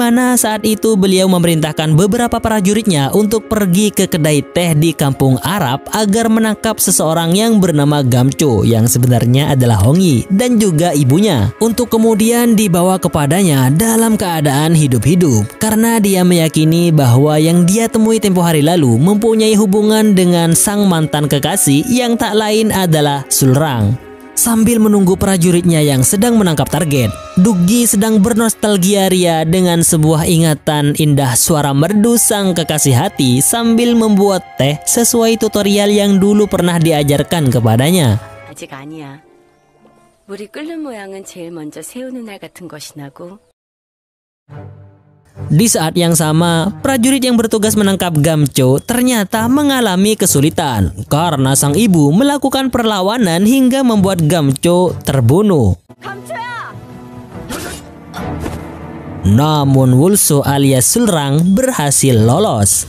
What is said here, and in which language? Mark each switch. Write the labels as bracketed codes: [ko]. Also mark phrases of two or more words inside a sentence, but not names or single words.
[id] mana saat itu beliau memerintahkan beberapa prajuritnya untuk pergi ke kedai teh di kampung Arab agar menangkap seseorang yang bernama Gamcho yang sebenarnya adalah Hong Yi dan juga ibunya, untuk kemudian dibawa kepadanya dalam keadaan hidup-hidup karena dia meyakini bahwa yang dia temui tempo hari lalu mempunyai hubungan dengan sang mantan kekasih yang tak lain adalah Sulrang. Sambil menunggu prajuritnya yang sedang menangkap target, Duggi sedang bernostalgia ria dengan sebuah ingatan indah suara merdu sang kekasih hati sambil membuat teh sesuai tutorial yang dulu pernah diajarkan kepadanya. [ko] 아직 아니야. 물이 끓는 모양은 제일 먼저 세우는 날 같은 것이 나고. [id] Di saat yang sama, prajurit yang bertugas menangkap Gamcho ternyata mengalami kesulitan karena sang ibu melakukan perlawanan hingga membuat Gamcho terbunuh. [ko] 감초야! [id] Namun Wulso alias Sulrang berhasil lolos.